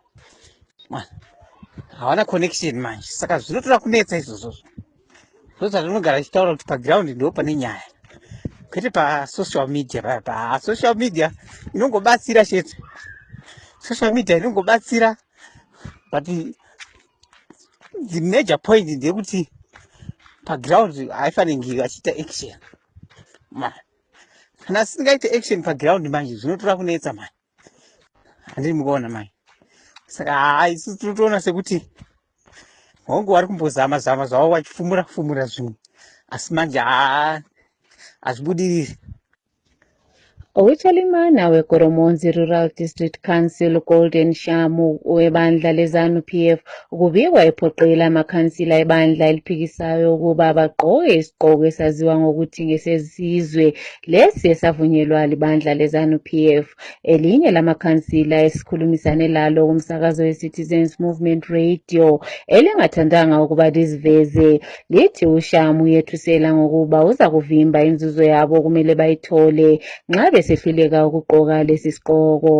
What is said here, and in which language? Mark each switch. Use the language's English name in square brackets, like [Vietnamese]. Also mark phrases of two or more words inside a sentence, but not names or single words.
[Shona] Havana connection manje saka zvinotora kunetsa izvozvo. Ndozvatinogara tichitaura kuti paground ndo pane nyaya kwete [English] pasocial media. Pasocial media [Shona] inongobatsira chete. [English] Social media inongobatsira, but the major point [Shona] ndeyekuti paground haifanirwi vachiita action. Kana singaite action paground manje zvinotora kunetsa manje. Handiri mukuona manje. Saka isusu tinotoona sekuti hongu vari kumbozama zvavo vachifumura zvinhu asi manje hazvibudiriri. [North Ndebele] Uwichalimana weGoromonzi Rural District Council Golden Shamu webandla leZANU-PF kubikwa ephoqela amakhansila ebandla eliphikisayo ukuba bagqoke isigqoko esaziwa ngokuthi ngesesizwe lesi esavunyelwa libandla leZANU-PF. Elinye lamakhansila esikhulumisane lalo kumsakazo we-Citizens Movement Radio elingathandanga ukuba liziveze lithi uShamu yethusela ngokuba uza kuvimba inzuzo yabo kumele bayithole nxa sehluleka ukugqoka lesi sigqoko.